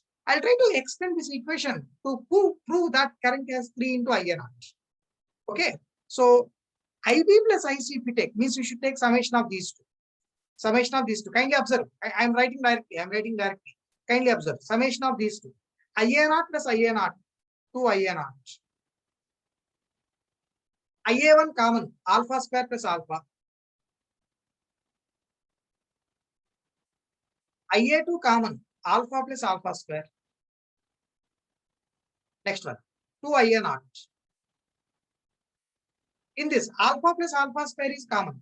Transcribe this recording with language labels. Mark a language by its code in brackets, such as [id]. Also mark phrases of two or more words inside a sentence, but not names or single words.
[en] I'll try to extend this equation to prove that current has 3 into I and R. Okay. So IB plus IC if we take, means you should take summation of these two. Summation of these two. Kindly observe. I am writing directly. Kindly observe. Summation of these two. IANR plus IANR. 2 IANR. IA1 common. Alpha square plus alpha. IA2 common. Alpha plus alpha square. Next one. 2 IANR. In this, alpha plus alpha square is common.